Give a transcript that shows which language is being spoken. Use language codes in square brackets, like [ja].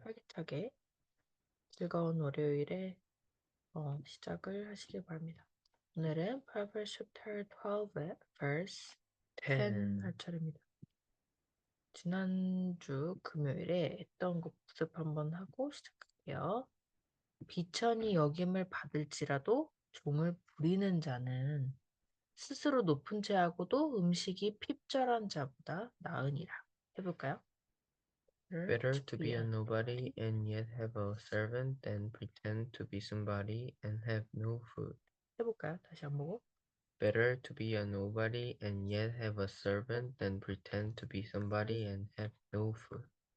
[ko] 활기차게 즐거운 월요일에 시작을 하시길 바랍니다. 오늘은 [en] Proverbs chapter 12 verse 10 [ko] 할 10. 차례입니다. 지난주 금요일에 했던 거 복습 한번 하고 시작할게요. 비천이 여김을 받을지라도 종을 부리는 자는 스스로 높은 채하고도 음식이 핍절한 자보다 나으니라. 해볼까요? [en] Better to to be be a a nobody nobody. and yet have a servant than pretend to be somebody and have no food. [ko] 해볼까요? 다시 한 번 보고. [en] Better to be a nobody and yet have a servant than pretend to be somebody and have no food.